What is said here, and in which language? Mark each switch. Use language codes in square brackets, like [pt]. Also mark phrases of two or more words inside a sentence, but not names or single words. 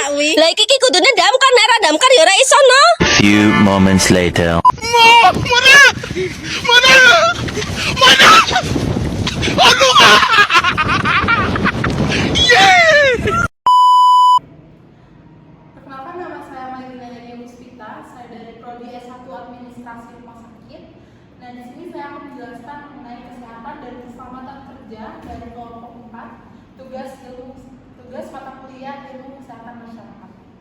[jv] Lah iki kudune damkar, nek ora damkar ya ora iso no. [en] Few moments later. [id] Perkenalkan, nama saya Malina Yani Muspita. Saya dari Prodi S1 Administrasi Rumah Sakit. Nah, di sini saya akan menjelaskan mengenai kesehatan dan keselamatan kerja dari kelompok 4, tugas mata kuliah ilmu kesehatan masyarakat.